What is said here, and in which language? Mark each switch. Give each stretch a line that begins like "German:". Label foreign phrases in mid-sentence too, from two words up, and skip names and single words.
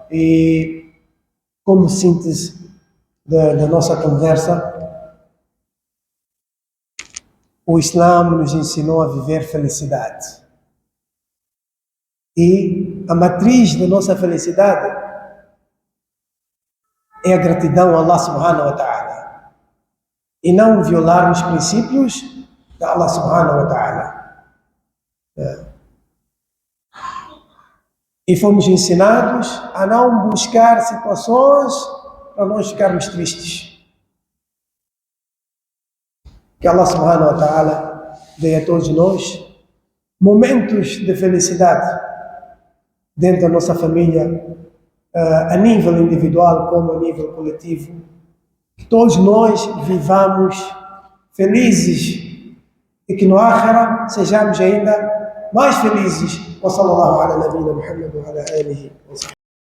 Portuguese: E como síntese da nossa conversa, o Islã nos ensinou a viver felicidade. E a matriz da nossa felicidade é a gratidão a Allah
Arabic: سبحانه وتعالى.
Portuguese: E não violar os princípios de Allah
Arabic: سبحانه وتعالى.
Portuguese: E fomos ensinados a não buscar situações para nós ficarmos tristes. Que Allah
Arabic: سبحانه وتعالى
Portuguese: dê a todos nós momentos de felicidade dentro da nossa família, a nível individual como a nível coletivo. Que todos nós vivamos felizes e que no Akhira sejamos ainda mais felizes.
Arabic: وصلى الله على نبينا محمد وعلى آله وسلم.